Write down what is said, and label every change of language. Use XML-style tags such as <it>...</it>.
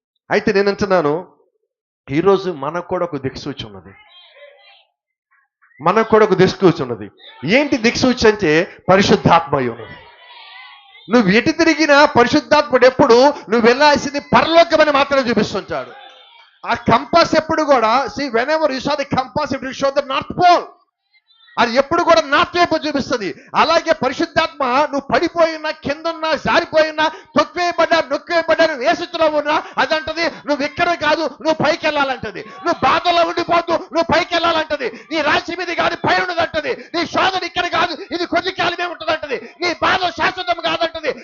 <te>అయితే నేను అంటున్నాను, ఈరోజు మనకు కూడా ఒక దిక్సూచి ఉన్నది. మనకు కూడా ఒక దిక్సూచి ఉన్నది. ఏంటి దిక్సూచి అంటే పరిశుద్ధాత్మయం. నువ్వు ఎటు తిరిగినా పరిశుద్ధాత్ముడు ఎప్పుడు నువ్వు వెళ్ళాల్సింది పరలోకమని మాత్రమే చూపిస్తుంటాడు. ఆ కంపాస్ ఎప్పుడు కూడా</te> <en>whenever you saw the compass, it will show the north pole.</en> <te>అది ఎప్పుడు కూడా నార్త్ వైపు చూపిస్తుంది. అలాగే పరిశుద్ధాత్మ నువ్వు పడిపోయినా, కిందన్నా, జారిపోయినా, నొక్కివేయబడ్డా ఏ స్థితిలో ఉన్నా అదంటది నువ్వు ఇక్కడ కాదు, నువ్వు పైకి వెళ్ళాలంటది. నువ్వు బాధలో ఉండిపోతూ నువ్వు పైకి వెళ్ళాలంటది. నీ రాశి మీద కాదు, పై ఉన్నదంటది. నీ శోధన ఇక్కడ కాదు, ఇది కొద్ది కాలమే ఉంటుందంటది. నీ బాధ శాశ్వతం కాదంటది.</te>